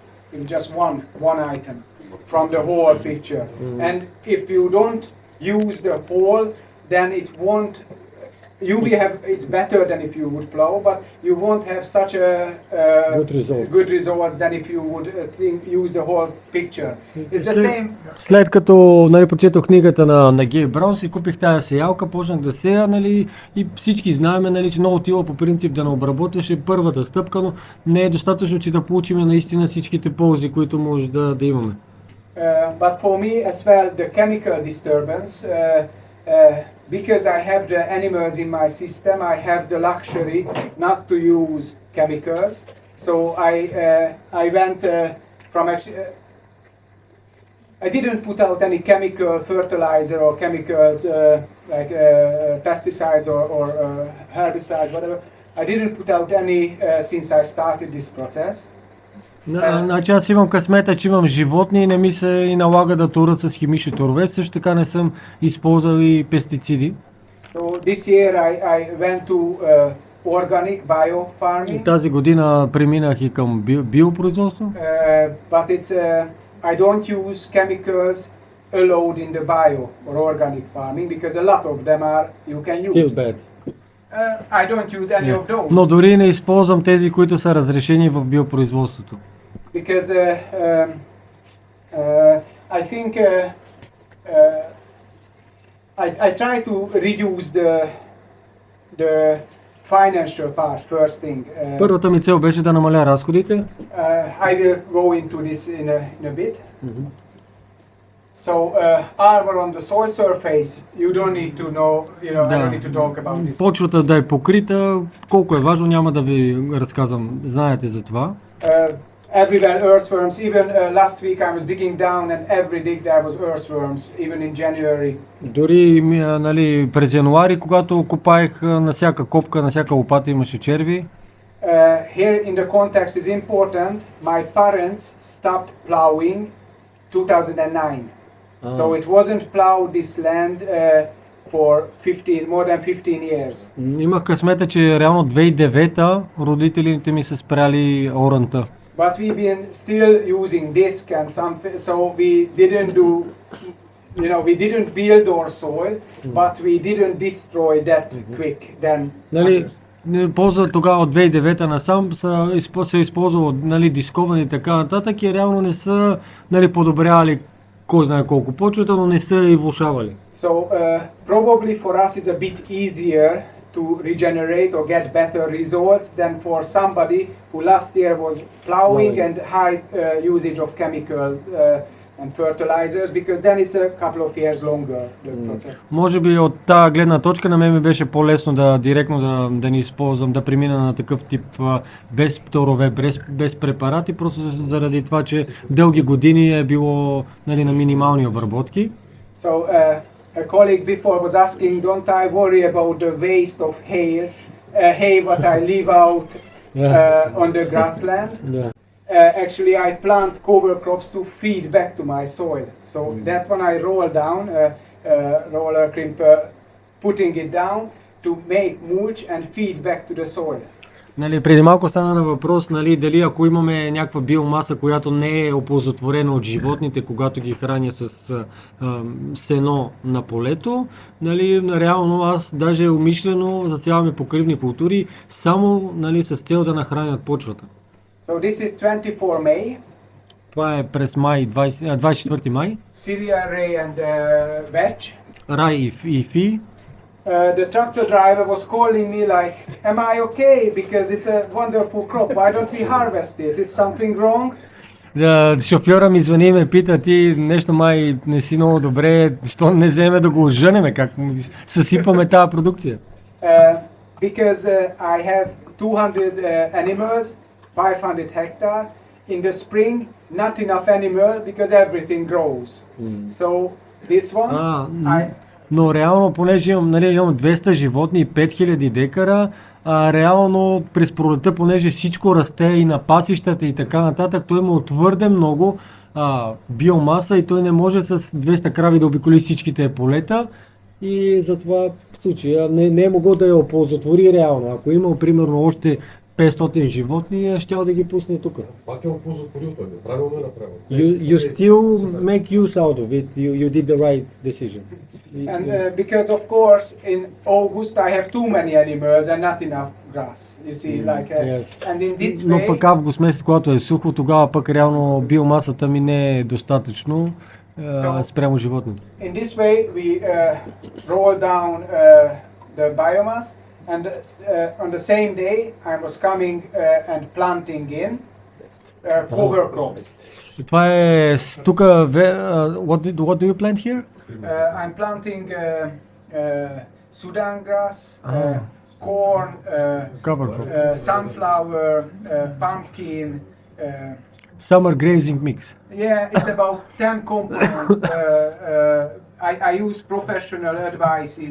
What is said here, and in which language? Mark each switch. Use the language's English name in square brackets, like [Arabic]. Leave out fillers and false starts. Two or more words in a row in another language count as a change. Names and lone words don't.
[English] It's just one item from the whole picture. And if you don't use the whole, then it won't. It's better than if you would plow, but you won't have such a good results than if you would use the whole picture. It's the same. [Bulgarian] След като прочетох книгата на Гей Браун, си купих тази сеялка, почнах да сея, нали, и всички знаем, нали, че много тила по принцип да не обработваш е първата стъпка, но не е достатъчно, че да получим наистина всичките ползи, които може да имаме. [English] But for me as well, the chemical disturbance, because I have the animals in my system, I have the luxury not to use chemicals. So I went from actually, I didn't put out any chemical fertilizer or chemicals like pesticides or herbicides, whatever. I didn't put out any since I started this process. [Bulgarian] Значи аз имам късмета, че имам животни и не ми се и налага да туря с химични торове. Също така не съм използвал и пестициди. [English] So this year I went to organic bio farming. [Bulgarian] Тази година преминах и към биопроизводство. [English] But it's I don't use chemicals allowed in the bio or organic farming because a lot of them are you can use. Still bad. I don't use any of those. [Bulgarian] Но дори не използвам тези, които са разрешени в биопроизводството. [English] Because I think I try to reduce the financial part first thing. [Bulgarian] Първата ми цел беше да намаля разходите. [English] I will go into this in a bit. So armor on the soil surface, you don't need to know, I don't need to talk about this. [Bulgarian] Почвата да е покрита, колко е важно, няма да ви разказвам. Знаете за това. [English] Everywhere earthworms, even last week I was digging down and every dig there was earthworms, even in January. [Bulgarian] Дори нали, през януари, когато копаех на всяка копка, на всяка лопата имаше черви. [English] Here in the context is important, my parents stopped plowing 2009. So it wasn't plowed this land for more than 15 years. [Bulgarian] Имах късмета, че реално 2009 родителите ми са спряли оранта. [English] But we've been still using disc and something, so we didn't do, we didn't build our soil, but we didn't destroy that quick than others. [Bulgarian] Ползва тогава от 2009 насам се използвало дисковани и така нататък и реално не са подобрявали кой знае колко почвата, но не са и влошавали. [English] So probably for us it's a bit easier to regenerate or get better results than for somebody who last year was plowing and high usage of chemical and fertilizers, because then it's a couple of years longer the process. [Bulgarian] Може би от тази гледна точка на мен ми беше по-лесно директно да не използвам, да премина на такъв тип без торове, без препарати, просто заради това, че дълги години е било на минимални обработки. [English] So a colleague before was asking, don't I worry about the waste of hay what I leave out on the grassland? Yeah. Actually, I plant cover crops to feed back to my soil. So that one I roll down, roller crimper, putting it down to make mulch and feed back to the soil. [Bulgarian] Преди малко стана на въпрос, дали ако имаме някаква биомаса, която не е оползотворена от животните, когато ги храня с сено на полето, реално аз даже умишлено засяваме покривни култури, само с цел да нахранят почвата. [English] So this is 24 May. [Bulgarian] Това е през май, 24 май. [English] Cereal, rye and veg. [Bulgarian] Рай и фи. [English] The tractor driver was calling me like, am I okay? Because it's a wonderful crop. Why don't we harvest it? Is something wrong? [Bulgarian] Шофьора ми звъни и ме пита, ти нещо май не си много добре, що не вземе да го оженеме, как съсипаме тази продукция? [English] Because I have 200 animals, 500 hectare. In the spring, not enough animal because everything grows. So this one, [Bulgarian] Но реално, понеже имам 200 животни и 5000 декара, реално през пролета, понеже всичко расте и на пасищата и така нататък, той има твърде много биомаса и той не може с 200 крави да обиколи всичките полета и затова в случая не е могъл да я оползотвори реално. Ако има примерно още 500 животни, щял да ги пусне тук. Пак е оползотворил той, правилно е направил. [English] You still make use out of it, you did the right decision. And because of course in August I have too many animals and not enough grass, you see, like Yes. and in this [Bulgarian] Но [English] way, [Bulgarian] пък август месец, когато е сухо, тогава пък реално биомасата ми не е достатъчно спрямо животните. [English] in this way we roll down the biomass, and on the same day I was coming and planting in. cover crops. [Bulgarian] Това е тук. [English] What do you plant here? I'm planting Sudan grass, corn, Cover crop. sunflower, pumpkin. Summer grazing mix. Yeah, it's about 10 components. I use professional advices.